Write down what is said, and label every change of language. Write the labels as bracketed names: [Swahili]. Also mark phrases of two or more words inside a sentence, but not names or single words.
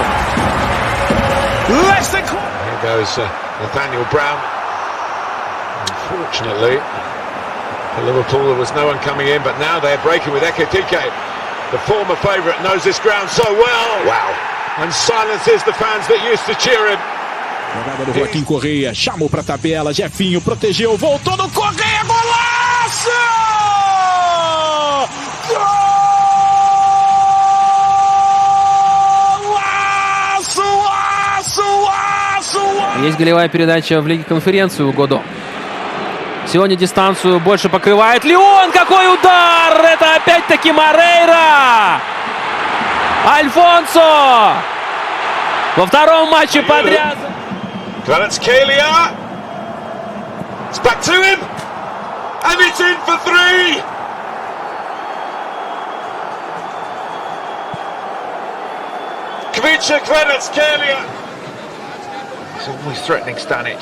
[English] Less than. Here goes Nathaniel Brown. Unfortunately, for Liverpool there was no one coming in, but now they're breaking with Ekitike. The former favourite knows this ground so well. Wow. And silences the fans that used to cheer him. [Portuguese] Jogada do Joaquim Correia, chamou pra tabela, Jefinho protegeu, voltou no Correia, golaço! [Russian] Есть голевая передача в Лиге Конференции у Годо. Сегодня дистанцию больше покрывает Леон. Какой удар! Это опять-таки Морейра! Альфонсо! Во втором матче подряд. [English] Kvaratskhelia. It's back to him. And it's in for 3. Kvaratskhelia. He's always threatening Stanic.